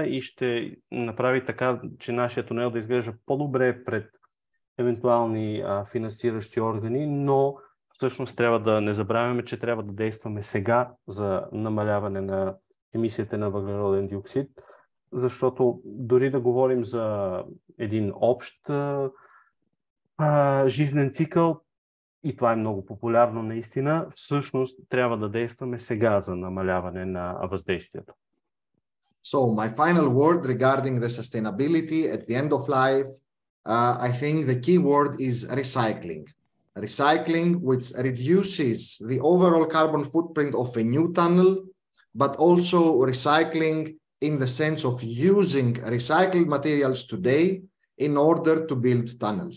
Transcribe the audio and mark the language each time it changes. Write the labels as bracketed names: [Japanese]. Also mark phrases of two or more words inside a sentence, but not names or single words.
[Bulgarian] и ще направи така, че нашия тунел да изглежда по-добре пред евентуални финансиращи органи, но всъщност трябва да не забравяме, че трябва да действаме сега за намаляване на емисията на въглероден диоксид, защото дори да говорим за един общ жизнен цикъл, и това е много популярно наистина, всъщност трябва да действаме сега за намаляване на въздействието. [English] So my final word regarding the sustainability at the end of life, I think the key word is recycling. Recycling, which reduces the overall carbon footprint of a new tunnel, but also recycling in the sense of using recycled materials today in order to build tunnels.